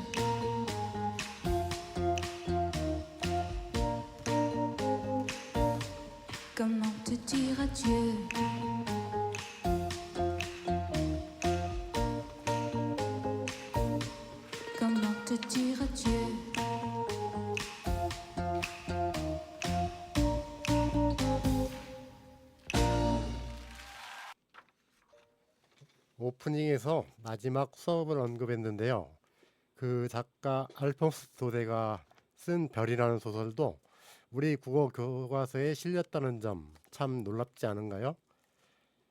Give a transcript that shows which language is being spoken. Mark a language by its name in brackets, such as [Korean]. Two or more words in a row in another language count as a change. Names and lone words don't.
[French] Comment te dire adieu. Comment te dire adieu. [Korean] 오프닝에서 마지막 수업을 언급했는데요. 그 작가 알퐁스 도데가 쓴 별이라는 소설도 우리 국어 교과서에 실렸다는 점 참 놀랍지 않은가요?